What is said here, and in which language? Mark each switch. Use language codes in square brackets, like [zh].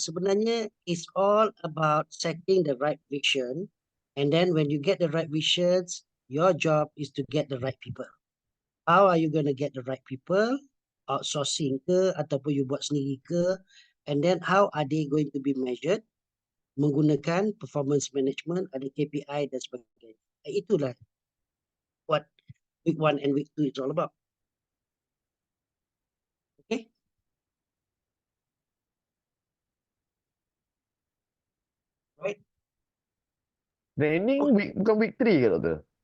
[ms] Sebenarnya [en] it's all about setting the right vision, and then when you get the right visions, your job is to get the right people. How are you going to get the right people? Outsourcing [ms] ke ataupun [en] you [ms] buat sendiri ke? [en] And then how are they going to be measured? [ms] Menggunakan [en] performance management, [ms] ada KPI dan sebagainya. Itulah [en] what week 1 and week 2 is all about. Okay? Right? [ms] Training bukan [en] week 3 [ms] ke doktor?